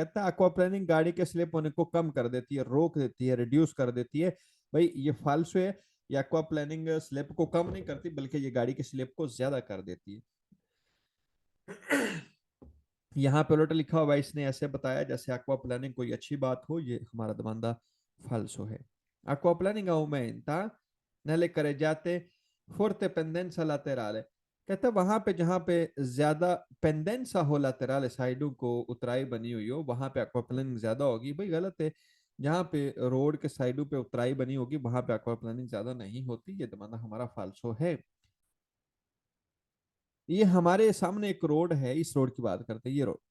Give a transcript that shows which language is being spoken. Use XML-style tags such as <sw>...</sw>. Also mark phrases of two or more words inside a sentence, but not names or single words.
<hi>कहता है aquaplaning गाड़ी के स्लिप होने को कम कर देती है, रोक देती है, रिड्यूस कर देती है। भाई ये फाल्सो है, ये aquaplaning स्लिप को कम नहीं करती, बल्कि ये गाड़ी के स्लिप को ज्यादा कर देती है। यहाँ पे उलट लिखा हुआ है, इसने ऐसे बताया जैसे aquaplaning कोई अच्छी बात हो, ये हमारा दबंदा फाल्सो है।</hi> <it>aquaplaning aumenta nelle carreggiate forte pendenza laterale,</it> <hi>कहता है वहां पे जहां पे ज्यादा पेंडेंसा हो laterale, साइडों को उतराई बनी हुई हो, वहां पे aquaplaning ज्यादा होगी। भाई गलत है, जहां पे रोड के साइडों पे उतराई बनी होगी वहां पे aquaplaning ज्यादा नहीं होती, ये दबंदा हमारा फाल्सो है। ये हमारे सामने एक रोड है, इस रोड की बात करते हैं, ये रोड।</hi>